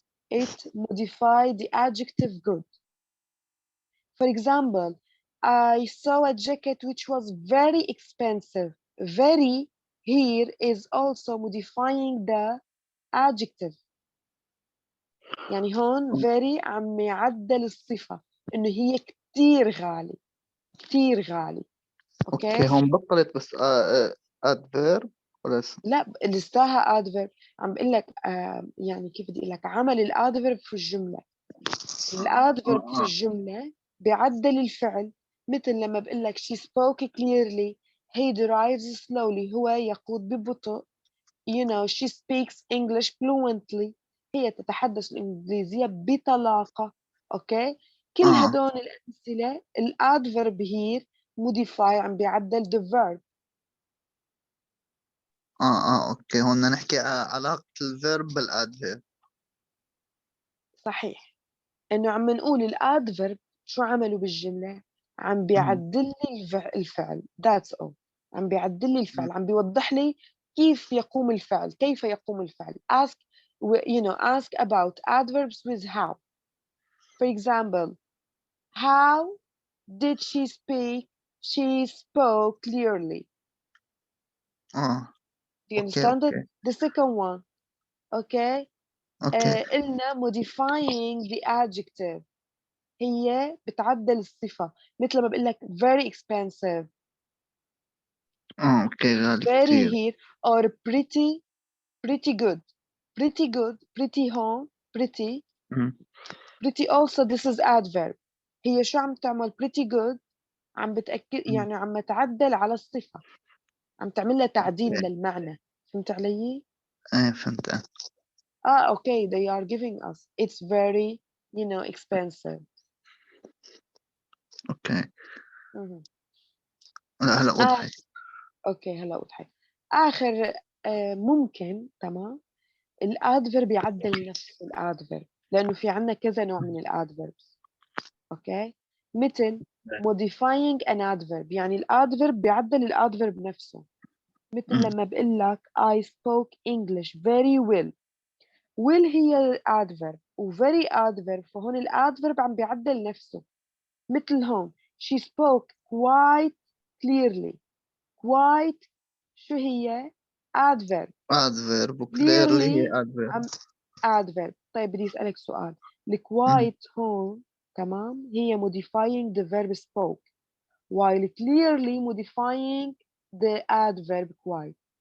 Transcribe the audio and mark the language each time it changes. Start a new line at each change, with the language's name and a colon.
English: It modified the adjective good. For example, I saw a jacket which was very expensive. Very here is also modifying the adjective.
Arabic: يعني هون very عم يعدل الصفة إنه هي كتير غالي. كتير غالي. اوكي. اوكي. هون بطلت بس adverb ولا لا لساها adverb. عم بقول لك يعني كيف بدي اقول لك عمل الادفيرب في الجملة. الادفرب في الجملة بيعدل الفعل، مثل لما بقول لك
English: she spoke clearly, he drives slowly
Arabic: هو يقود ببطء،
English: you know she speaks English fluently
Arabic: هي تتحدث الإنجليزية بطلاقة. أوكي، كل هدول الأمثلة الادفرب
English: here modify
Arabic: عم بيعدل the verb. اوكي، هون نحكي علاقة الفيرب بالادفيرب. صحيح، إنه عم نقول الادفرب شو عملوا بالجملة، عم بيعدل لي الفعل
English: that's all،
Arabic: عم بيعدل لي الفعل، عم بيوضح لي كيف يقوم الفعل، كيف يقوم الفعل.
English: ask you know ask about adverbs with how. For example, how did she speak? She spoke clearly. Do you understand it?
Arabic: اوكي
English: The second one, okay.
Arabic: اوكي قلنا
English: modifying the adjective
Arabic: هي بتعدل الصفة، مثل ما بقول لك very expensive, اوكي، غالي
English: very
Arabic: كتير.
English: here, or pretty, pretty good, pretty good, pretty home, pretty, pretty also this is adverb.
Arabic: هي شو عم تعمل pretty good؟ عم بتأكد يعني عم تعدل على الصفة، عم تعمل لها تعديل للمعنى. فهمت علي؟ ايه فهمت.
English: okay, they are giving us it's very expensive.
Arabic: اوكي، لا هلا وضحت. اوكي هلا وضحت. اخر ممكن تمام الادفرب يعدل نفس الادفرب، لانه في عندنا كذا نوع من الادفربس. اوكي، مثل modifying an adverb، يعني الادفرب بيعدل الادفرب نفسه، مثل لما بقول لك
English: I spoke English very well.
Arabic: will هي الادفرب و very adverb، فهون الادفرب عم بيعدل نفسه، مثل هون
English: she spoke quite clearly.
Arabic: quite شو هي؟ adverb.
English: adverb وclearly هي clearly adverb. adverb.
Arabic: طيب بدي أسألك سؤال، الquiet هون تمام هي
English: modifying the verb spoke while clearly modifying the adverb quite.